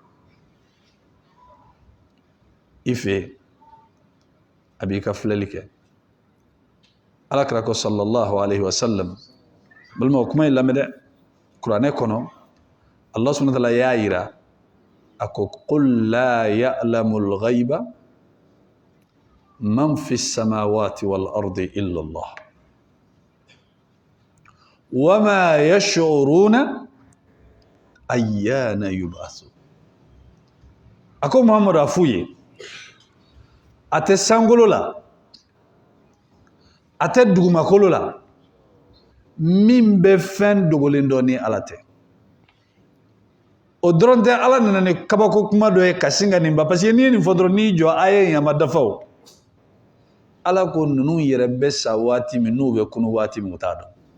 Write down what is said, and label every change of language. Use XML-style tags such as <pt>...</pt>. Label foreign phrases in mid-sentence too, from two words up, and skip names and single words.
<bm>i fɛ a b'i ka filɛli kɛ alakira ko</bm> <ar>صلى الله عليه وسلم</ar> <bm>balimaw kuma in lamɛn dɛ kuranɛ kɔnɔ Allah</bm> <ar>سبحانه وتعالى</ar> <bm>y'a yira a ko</bm> <ar>قل لا يعلم الغيب من في السماوات والأرض إلا الله وما يشعرون أيان يبعثون</ar> <bm>a ko Muhammadu a f'u ye a tɛ sankolo la a tɛ dugumakolo la min bɛ fɛn dogolen dɔ ni ala tɛ o dɔrɔn tɛ ala nana ni kabako kuma dɔ ye ka sin ka nin ba</bm> <fr>parce que</fr> <bm>n'i ye nin fɔ dɔrɔn n'i jɔ a ye yen a ma dafa o ala ko ninnu yɛrɛ bɛ sa waati min n'u bɛ kunu waati min u t'a dɔn</bm>